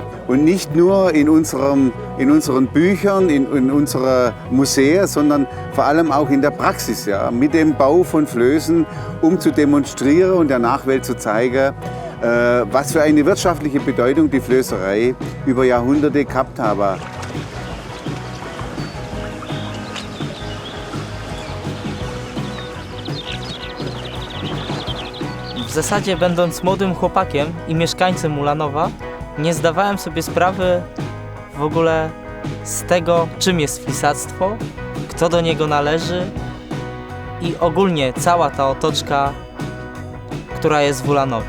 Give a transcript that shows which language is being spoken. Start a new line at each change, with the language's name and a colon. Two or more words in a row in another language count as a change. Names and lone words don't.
German: Und nicht nur in unseren Büchern, in unserer Museen, sondern vor allem auch in der Praxis, ja, mit dem Bau von Flößen, um zu demonstrieren und der Nachwelt zu zeigen, was für eine wirtschaftliche Bedeutung die Flößerei über Jahrhunderte gehabt hat.
Polish: W zasadzie, będąc młodym chłopakiem i mieszkańcem Ulanowa, nie zdawałem sobie sprawy w ogóle z tego, czym jest flisactwo, kto do niego należy i ogólnie cała ta otoczka, która jest w Ulanowie.